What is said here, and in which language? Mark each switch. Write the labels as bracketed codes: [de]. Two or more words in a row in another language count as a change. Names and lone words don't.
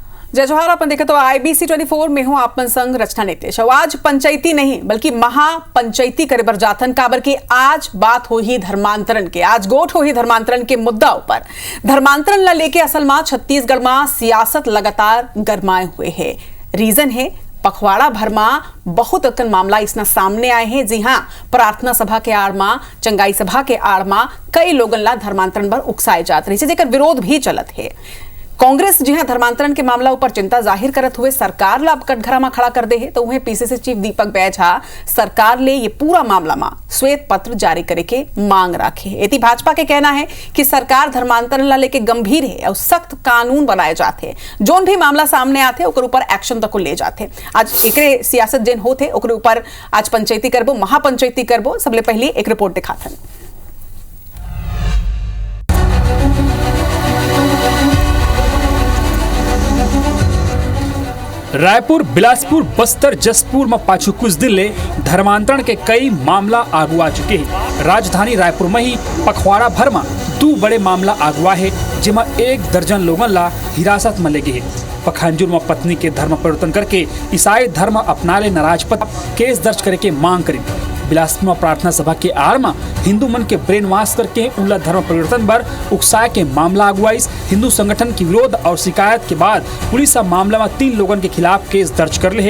[hne] जय जोहार। अपन देखे तो IBC 24 में हूं आपन संग रचना नितेश। आज पंचायती नहीं बल्कि महापंचायती करे बर जाथन काबर की आज बात हो ही धर्मांतरण के, आज गोठ हो ही धर्मांतरण के मुद्दा ऊपर। धर्मांतरण ला लेके असल में छत्तीसगढ़ में सियासत लगातार गरमाए हुए है। रीजन है पखवाड़ा भर में बहुत अकन मामला इसना सामने आए हैं। जी हाँ, प्रार्थना सभा के आड़ में, चंगाई सभा के आड़ में कई लोगन ला धर्मांतरण पर उकसाए जात रही, जेकर विरोध भी चलत है। कांग्रेस जी हाँ धर्मांतरण के मामला ऊपर चिंता जाहिर करत हुए सरकार ला कटघरा में खड़ा कर दे है, तो वहीं PCC चीफ दीपक बैज सरकार ले ये पूरा मामला में श्वेत पत्र जारी करे के मांग रखे है। इति भाजपा के कहना है कि सरकार धर्मांतरण ला लेके गंभीर है और सख्त कानून बनाए जाते हैं। जोन भी मामला सामने आते ओकर ऊपर एक्शन तक ले जाते। आज एक सियासत जिन होते ओकर ऊपर आज पंचायती करबो, महापंचायती करबो। सबले पहले एक रिपोर्ट दिखाथन। रायपुर, बिलासपुर, बस्तर, जसपुर में पाछू कुछ दिन ले धर्मांतरण के कई मामला आगुआ चुके हैं। राजधानी रायपुर में ही पखवाड़ा भर में 2 बड़े मामला आगुआ है, जिसमें 1 दर्जन लोगन ला हिरासत में ले गए। पखांजूर में पत्नी के धर्म परिवर्तन करके ईसाई धर्म अपना ले नाराजपत केस दर्ज करे के मांग करी। बिलासपुर में प्रार्थना सभा के आड़ में हिंदू मन के ब्रेन वॉश करके उनला धर्म परिवर्तन पर उकसाए के मामला अगुवाइस। हिंदू संगठन की विरोध और शिकायत के बाद पुलिस मामला में 3 लोगन के खिलाफ केस दर्ज कर ले है।